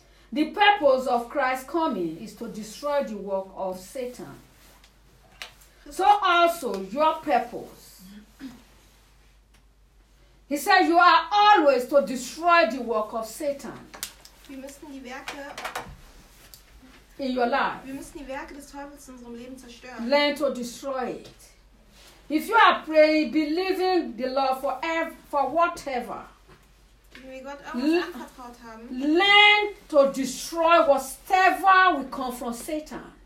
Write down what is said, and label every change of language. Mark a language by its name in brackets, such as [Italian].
[English] The purpose of Christ's coming is to destroy the work of Satan. So also your purpose. He said you are always to destroy the work of Satan. [German] Wir müssen die Werke [English] in your life. [German] Wir müssen die Werke des Teufels in unserem Leben zerstören. [English] Learn to destroy it. If you are praying, believing the Lord for ever, for whatever. Learn to destroy whatever will come from Satan.